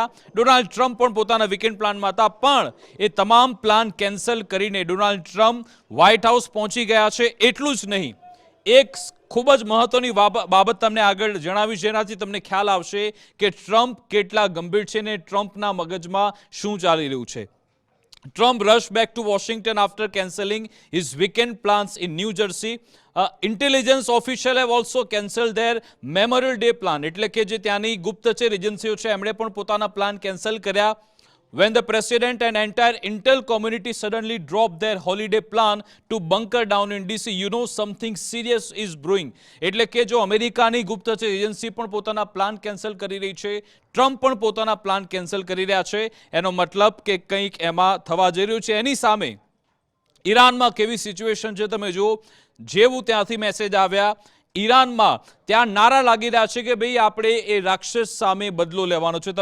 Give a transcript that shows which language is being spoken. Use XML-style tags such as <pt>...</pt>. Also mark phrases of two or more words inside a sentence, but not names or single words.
<gu>ડોનાલ્ડ ટ્રમ્પ પણ પોતાના</gu> <en>weekend planમાં</en> <gu>હતા, પણ એ તમામ</gu> <en>plan cancel</en> <gu>કરીને ડોનાલ્ડ ટ્રમ્પ વ્હાઇટ હાઉસ પહોંચી ગયા છે. એટલું જ નહીં, એક ખૂબ જ મહત્વની બાબત તમને આગળ જણાવીશ, જેનાથી તમને ખ્યાલ આવશે કે ટ્રમ્પ કેટલા ગંભીર છે ને ટ્રમ્પના મગજમાં શું ચાલી રહ્યું છે.</gu> <en>Trump rushed back to Washington after cancelling his weekend plans in New Jersey. Intelligence officials have also cancelled their Memorial Day plan.</en> <gu>એટલે કે જે ત્યાંની ગુપ્તચર એજન્સીઓ છે એમણે પણ પોતાના</gu> <en>plan cancel</en> <gu>કર્યા.</gu> <en>When the president and entire Intel community suddenly dropped their holiday plan to bunker down in DC, you know something serious is brewing.</en> <gu>એટલે કે જો અમેરિકાની ગુપ્તચર એજન્સી પણ પોતાના</gu> <en>plan cancel</en> <gu>કરી રહી છે, ટ્રમ્પ પણ પોતાના</gu> <en>plan cancel</en> <gu>કરી રહ્યા છે, એનો મતલબ કે કંઈક એમાં થવા જઈ રહ્યું છે. એની સામે ઈરાનમાં કેવી સિચ્યુએશન છે તમે જુઓ. જેવું ત્યાંથી મેસેજ આવ્યા, ઈરાનમાં ત્યાં નારા લાગી રહ્યા છે કે ભાઈ આપણે એ રાક્ષસ સામે બદલો લેવાનો છે.</gu>